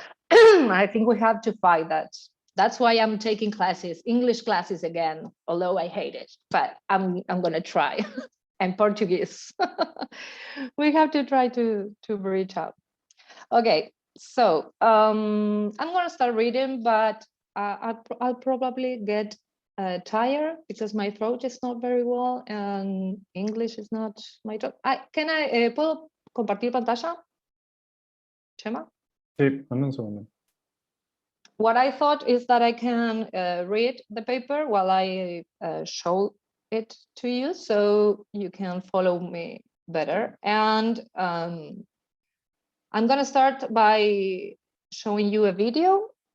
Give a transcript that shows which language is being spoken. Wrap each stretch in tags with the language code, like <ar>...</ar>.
<en>I think we have to fight that. That's why I'm taking classes, English classes again, although I hate it, but I'm gonna try. And Portuguese. We have to try to reach out. Okay, so I'm gonna start reading, but I'll probably get tired because my throat is not very well and English is not my throat.</en> <es>¿Puedo compartir pantalla? Chema? Sí, dame un segundo.</es> <en>What I thought is that I can read the paper while I show it to you, so you can follow me better. And I'm gonna start by showing you a video.</en>